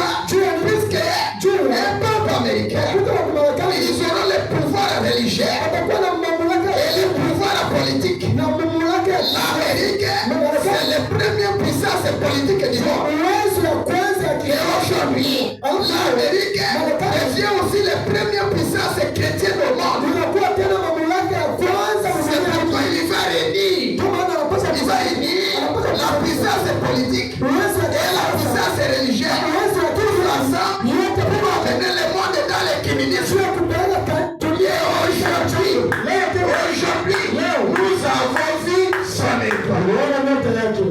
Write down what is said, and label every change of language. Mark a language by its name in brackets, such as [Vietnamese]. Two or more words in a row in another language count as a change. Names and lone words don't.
[French] Puisque un pape américain, ils auront le pouvoir religieux et le pouvoir politique. L'Amérique, c'est la première puissance politique du monde. Et aujourd'hui, l'Amérique devient aussi les premières puissances chrétiennes au monde. [Swahili] Inakuwa tena mamlaka ya kwanza [French] C'est pourquoi il va réunir. [Swahili] Ndio maana anapaswa [French] Il va réunir la puissance politique et la puissance religieuse. Ensemble, pour amener le monde dans les communismes. Aujourd'hui, nous avons vu son étoile.